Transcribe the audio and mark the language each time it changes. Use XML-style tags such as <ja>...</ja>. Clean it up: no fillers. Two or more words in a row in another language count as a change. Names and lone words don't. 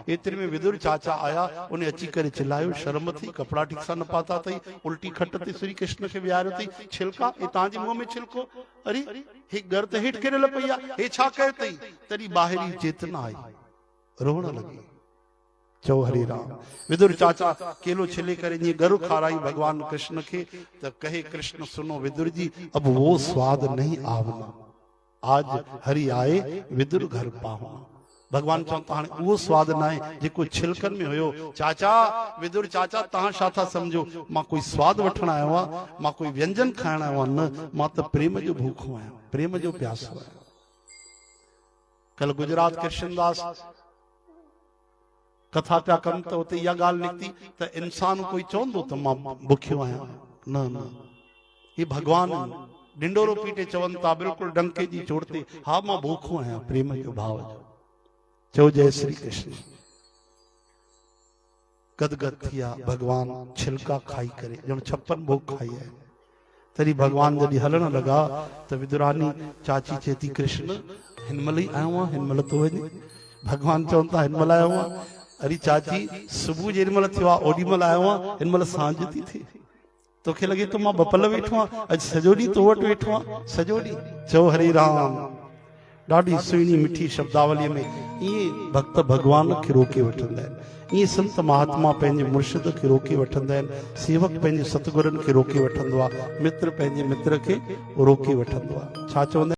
<sd>एतिरे में विदुर चाचा आया, उन अची करे चिल्लायो, शर्म थी, कपड़ा ठीक सां न पाता अथई, उल्टी खट ते श्री कृष्ण खे विहारियो अथई, छिलका ए तव्हांजे मुंहं में छिलको, अरे हे घर त हेठि किरल पई आहे, हे छा कयो अथई? तॾहिं ॿाहिरी चेतना आई, रोअण लॻी। चो हरे राम।</sd> <hi>विदुर चाचा केलो छिले करे ये गरु खाराई भगवान कृष्ण के, तब कहे कृष्ण सुनो विदुर जी, अब वो स्वाद नहीं आवना, आज हरि आए विदुर घर पाहुना।</hi> <sd>भगवान चवता हाणे उहो स्वाद न आहे जेको छिलकन में हुयो। चाचा, विदुर चाचा तहां छा था समझो, मां कोई स्वाद वठण आयो आहियां, मां कोई व्यंजन खाइण आयो आहियां, न, मां त प्रेम जो भूखो आहियां, प्रेम जो प्यासो आहियां। कल गुजरात कृष्णदास कथा पिया कनि त उते इहा ॻाल्हि निकिती त इंसान कोई चवंदो त मां बुखियो आहियां, न न, ये भगवान ढिंडोरो पीटे चवनि था, बिल्कुलु डंके जी चोट ते, हा मां भूखो आहियां प्रेम जो भाव जो। चओ जय श्री कृष्ण। गदगद थिया भगवान छिलका खाई करे, ॼण 56 भोग खाई आहे। तॾहिं भगवान जॾहिं हलण लॻा त विदुरानी चाची चेती, कृष्ण हिनमहिल ई आयो आहियां, हिनमहिल तो वञे। भगवान चवनि था हिनमहिल आयो आहियां? अरे चाची, सुबुह जेॾीमहिल थियो आहे ओॾीमहिल आयो आहियां, हिनमहिल सांझ थी थिए, तोखे लॻे थो मां बपल वेठो आहियां, अॼु सॼो ॾींहुं तो वटि वेठो आहियां, सॼो ॾींहुं। चओ हरे राम। ॾाढी सुहिणी मिठी शब्दावलीअ में ईअं भक्त भगवान खे रोके वठंदा आहिनि, ईअं संत महात्मा पंहिंजे मुर्शिद खे रोके वठंदा आहिनि, सेवक पंहिंजे सतगुरनि खे रोके वठंदो आहे, मित्र पंहिंजे मित्र खे रोके वठंदो आहे। छा चवंदा</sd>